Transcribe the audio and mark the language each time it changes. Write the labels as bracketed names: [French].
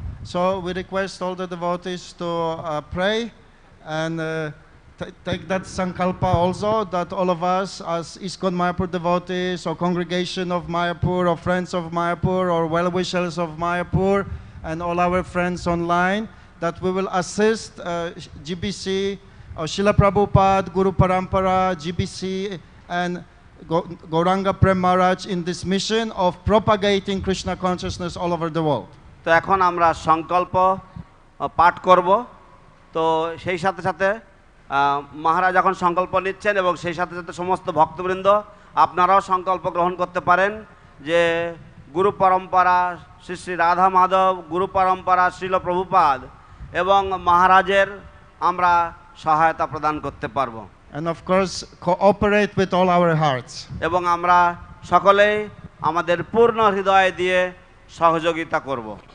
[English] So we request all the devotees to pray and take that Sankalpa also, that all of us as ISKCON Mayapur devotees or congregation of Mayapur or friends of Mayapur or well-wishers of Mayapur and all our friends online, that we will assist GBC, Srila Prabhupada, Guru Parampara, GBC and Gauranga Prema Maharaj in this mission of propagating Krishna consciousness all over the world. [Bangla] তো এখন আমরা সংকল্প পাঠ করব। তো সেই সাথে সাথে মহারাজ এখন সংকল্প নিচ্ছেন এবং সেই সাথে সাথে সমস্ত ভক্তবৃন্দ আপনারাও সংকল্প গ্রহণ করতে পারেন যে গুরু পরম্পরা শ্রী শ্রী রাধা মাধব, গুরু পরম্পরা শ্রীল প্রভুপাদ এবং মহারাজের আমরা সহায়তা প্রদান করতে পারব। [English] And of course cooperate with all our hearts. [Bangla] এবং আমরা সকলেই আমাদের পূর্ণ হৃদয় দিয়ে সহযোগিতা করব।